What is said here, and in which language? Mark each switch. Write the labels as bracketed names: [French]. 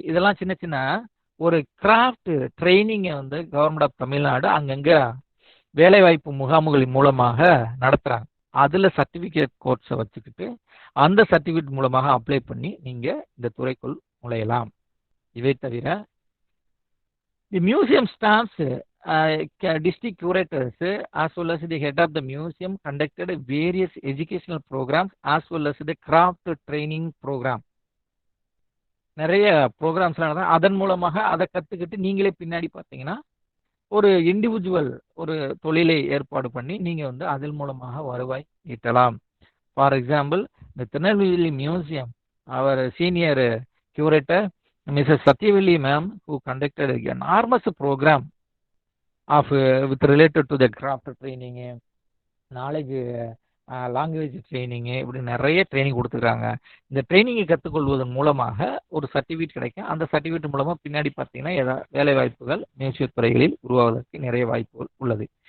[Tamil] இதெல்லாம் சின்ன சின்ன ஒரு கிராஃப்ட் ட்ரைனிங்கை வந்து கவர்மெண்ட் ஆஃப் தமிழ்நாடு அங்கங்கே வேலைவாய்ப்பு முகாம்களின் மூலமாக நடத்துகிறாங்க. அதில் சர்டிஃபிகேட் கோர்ஸை வச்சுக்கிட்டு அந்த சர்டிஃபிகேட் மூலமாக அப்ளை பண்ணி நீங்கள் இந்த துறைக்குள் நுழையலாம். இவை தவிர [English] The museum staffs, district curators, as well as the head of the museum conducted various educational programs as well as the craft training program. [Tamil] நிறைய ப்ரோக்ராம்ஸ் நடந்தா அதன் மூலமாக அதை கற்றுக்கிட்டு நீங்களே பின்னாடி பார்த்தீங்கன்னா ஒரு இண்டிவிஜுவல் ஒரு தொழிலை ஏற்பாடு பண்ணி நீங்கள் வந்து அதன் மூலமாக வருவாய் ஈட்டலாம். [English] for example [Tamil] இந்த [English] Tirunelveli museum அவர் senior curator Mrs. Satyavali ma'am who conducted an enormous program of with related to the craft training, knowledge, language ட்ரைனிங்கு, [Tamil] இப்படி நிறைய ட்ரைனிங் கொடுத்துருக்காங்க. இந்த ட்ரைனிங்கை கற்றுக்கொள்வதன் மூலமாக ஒரு சர்டிஃபிகேட் கிடைக்கும். அந்த சர்டிஃபிகேட் மூலமாக பின்னாடி பார்த்தீங்கன்னா வேலை வாய்ப்புகள் மியூசிய துறைகளில் உருவாவதற்கு நிறைய வாய்ப்புகள் உள்ளது.